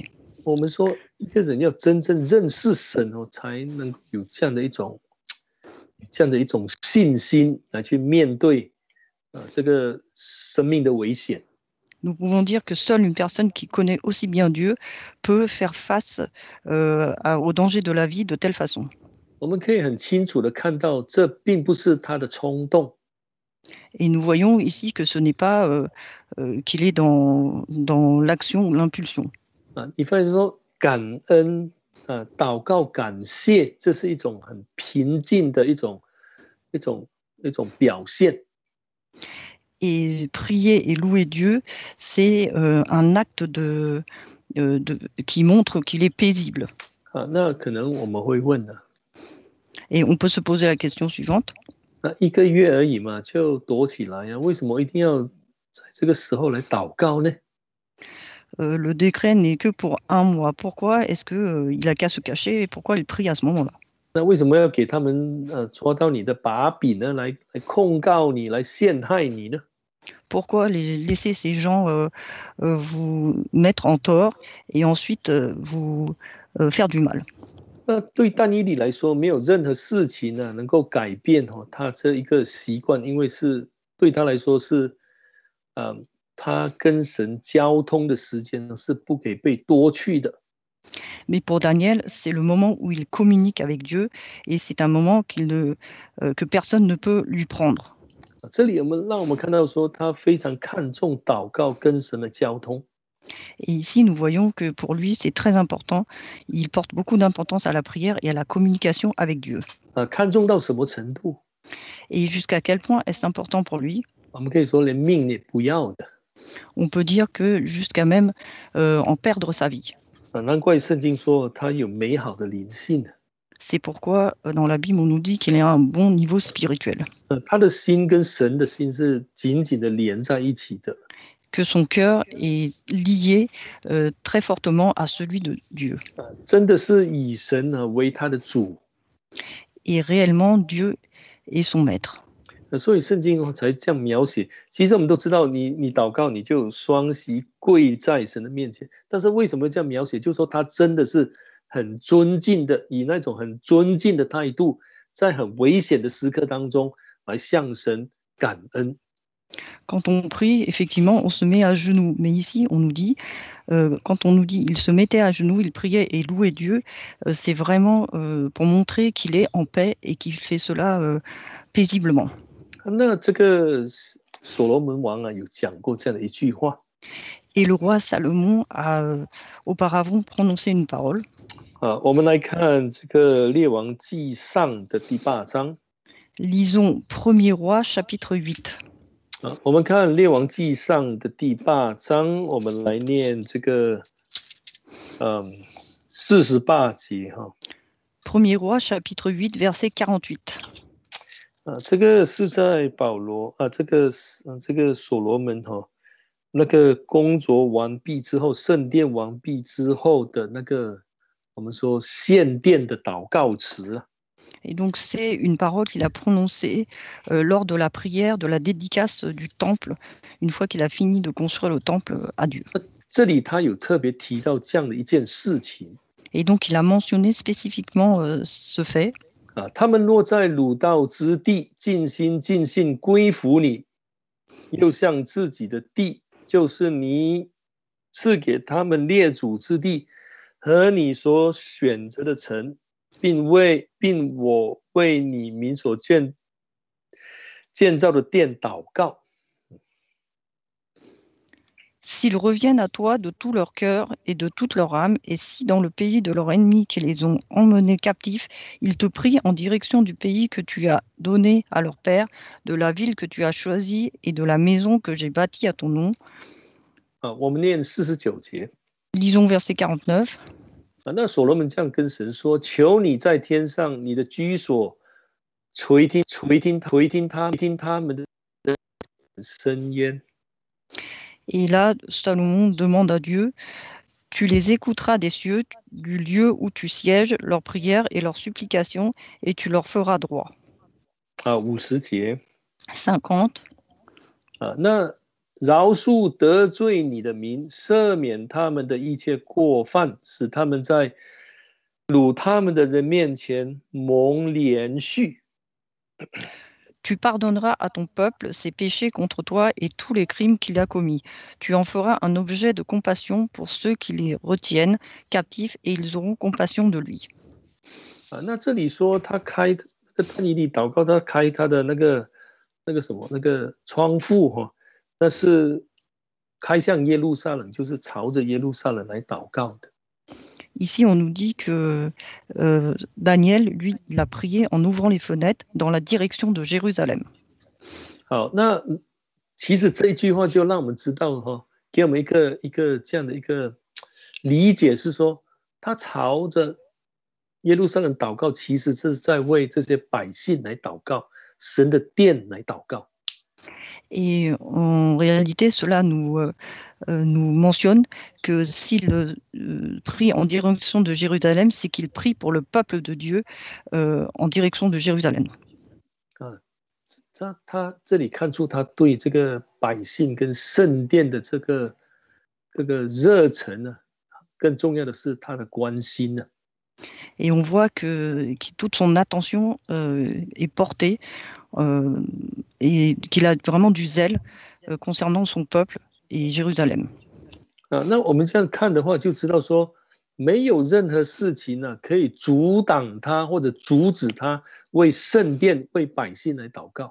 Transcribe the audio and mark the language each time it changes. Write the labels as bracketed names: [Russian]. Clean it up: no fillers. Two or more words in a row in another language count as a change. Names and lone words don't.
[Chinese] 我们说一个人要真正认识神才能有这样的一种信心来去面对这个生命的危险。 [French] Nous pouvons dire que seule une personne qui connaît aussi bien Dieu peut faire face au danger de la vie de telle façon. [Chinese] 我们可以很清楚的看到，这并不是他的冲动。 [French] Et nous voyons ici que ce n'est pas qu'il est dans l'action ou l'impulsion. [Chinese] 你发现说感恩祷告感谢，这是一种很平静的一种表现。 [French] Et prier et louer Dieu, c'est un acte qui montre qu'il est paisible. [Chinese] 那可能我们会问呢？ [French] Et on peut se poser la question suivante. [Chinese] 1 个月而已嘛，就躲起来呀？为什么一定要在这个时候来祷告呢？ [French] Le décret n'est que pour 1 mois. Pourquoi est-ce qu'il n'a qu'à se cacher et pourquoi il prie à ce moment-là? [Chinese] 那为什么要给他们抓到你的把柄呢？来控告你，来陷害你呢？ [French] Pourquoi laisser ces gens vous mettre en tort et ensuite vous faire du mal? [Chinese] 那对但以理来说，没有任何事情能够改变他这一个习惯，因为是对他来说是，他跟神交通的时间是不可以被夺去的。 [French] Mais pour Daniel, c'est le moment où il communique avec Dieu et c'est un moment que personne ne peut lui prendre. [Chinese] 这里让我们看到说，他非常看重祷告跟神的交通。 [French] Et ici, nous voyons que pour lui, c'est très important. Il porte beaucoup d'importance à la prière et à la communication avec Dieu. [Chinese] 看重到什么程度？ [French] Et jusqu'à quel point est-ce important pour lui? [Chinese] 我们可以说连命也不要的。 [French] On peut dire que jusqu'à même en perdre sa vie. [Chinese] 难怪圣经说他有美好的灵性。 [French] C'est pourquoi dans la Bible, on nous dit qu'il a un bon niveau spirituel. [Chinese] 他的心跟神的心是紧紧的连在一起的。 [French] Que son cœur est lié très fortement à celui de Dieu. [Chinese] 真的是以神为他的主。 [French] Et réellement, Dieu est son maître. [Chinese] 所以圣经才这样描写。其实我们都知道你祷告你就双膝跪在神的面前，但是为什么这样描写？就是说他真的是很尊敬的，以那种很尊敬的态度，在很危险的时刻当中来向神感恩。 [French] Quand on prie, effectivement, on se met à genoux. Mais ici, on nous dit, quand on nous dit il se mettait à genoux, il priait et louait Dieu, c'est vraiment pour montrer qu'il est en paix et qu'il fait cela paisiblement. [Chinese] 那这个所罗门王有讲过这样的一句话。 [French] Et le roi Salomon a auparavant prononcé une parole. [Chinese] 我们来看这个列王纪上的第8章。 [French] Lisons 1er roi chapitre 8. [Chinese] 我们看列王纪上的第8章，我们来念这个48节哈。 [French] 1er roi chapitre 8 verset 48. [Chinese] 这个是在保罗这个所罗门那个工作完毕之后，圣殿完毕之后的那个我们说献殿的祷告词。 [French] Et donc c'est une parole qu'il a prononcée lors de la prière de la dédicace du temple, une fois qu'il a fini de construire le temple à Dieu. [Chinese] 这里他有特别提到这样的一件事情。 [French] Et donc il a mentionné spécifiquement ce fait. [Chinese] 他们若在鲁道之地尽心尽性归服你，又向自己的地，就是你赐给他们列祖之地和你所选择的城，并我为你民所建造的殿祷告。 [French] S'ils reviennent à toi de tout leur cœur et de toute leur âme, et si dans le pays de leurs ennemis qui les ont emmenés captifs, ils te prient en direction du pays que tu as donné à leur père, de la ville que tu as choisie et de la maison que j'ai bâtie à ton nom. [Chinese] 我们念49节。 [French] Lisons verset 49. [Chinese] 那所罗门这样跟神说：“求你在天上，你的居所垂听他们的申冤。” [French] Et là, Salomon demande à Dieu, tu les écouteras des cieux, du lieu où tu sièges, leurs prières et leurs supplications, et tu leur feras droit. [Chinese] 50 节。 [French] 50. [Chinese] 那饶恕得罪你的民，赦免他们的一切过犯，使他们在辱他们的人面前蒙连续。 [French] Tu pardonneras à ton peuple ses péchés contre toi et tous les crimes qu'il a commis. Tu en feras un objet de compassion pour ceux qui les retiennent captifs et ils auront compassion de lui. [Chinese] 那这里说他开但以理祷告，他开他的那个窗户那是开向耶路撒冷，就是朝着耶路撒冷来祷告的。 [French] Ici, on nous dit que Daniel, lui, il a prié en ouvrant les fenêtres dans la direction de Jérusalem. [Chinese] 好，那其实这一句话就让我们知道给我们一个这样的一个理解，是说他朝着耶路撒冷祷告，其实这是在为这些百姓来祷告，神的殿来祷告。 [French] Et en réalité, cela nous mentionne que s'il prie en direction de Jérusalem, c'est qu'il prie pour le peuple de Dieu en direction de Jérusalem. [Chinese] 他这里看出他对这个百姓跟圣殿的这个热忱呢，更重要的是他的关心呢。 [French] Et on voit que toute son attention est portée et qu'il a vraiment du zèle concernant son peuple et Jérusalem. [Chinese] 那我们这样看的话，就知道说，没有任何事情呢可以阻挡他或者阻止他为圣殿、为百姓来祷告。